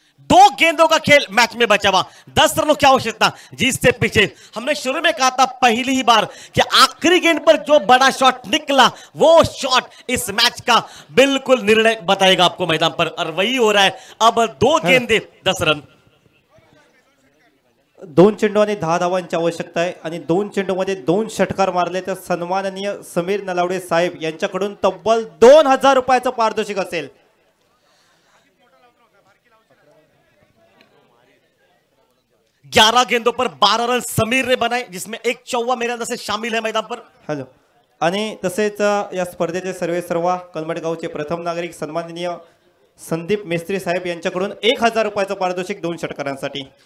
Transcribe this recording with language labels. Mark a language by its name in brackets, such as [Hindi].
[Hindi] 2 गेंदों का खेल मैच में बचा हुआ, 10 रनों की आवश्यकता, जिससे पीछे हमने शुरू में कहा था पहली ही बार कि आखिरी गेंद पर जो बड़ा शॉट निकला वो शॉट इस मैच का बिल्कुल निर्णय बताएगा आपको मैदान पर, और वही हो रहा है। अब 2 गेंदे 10 रन, [Marathi] 2 चेंडू आणि 10 धावांची आवश्यकता आहे आणि 2 चेंडूमध्ये 2 षटकार मारले तर सन्माननीय समीर नलावडे साहेब यांच्याकडून तब्बल 2000 रुपयाचं पारितोषिक असेल। [Hindi] 11 गेंदों पर 12 रन समीर ने बनाए, जिसमें एक चौवा मेरे अंदर से शामिल है मैदान पर। [Marathi] हॅलो, आणि तसेच या स्पर्धेचे सर्वेसर्वा कलमडगावचे प्रथम नागरिक सन्माननीय संदीप मेस्त्री साहेब यांच्याकडून 1000 रुपयाचं पारितोषिक 2 षटकारांसाठी।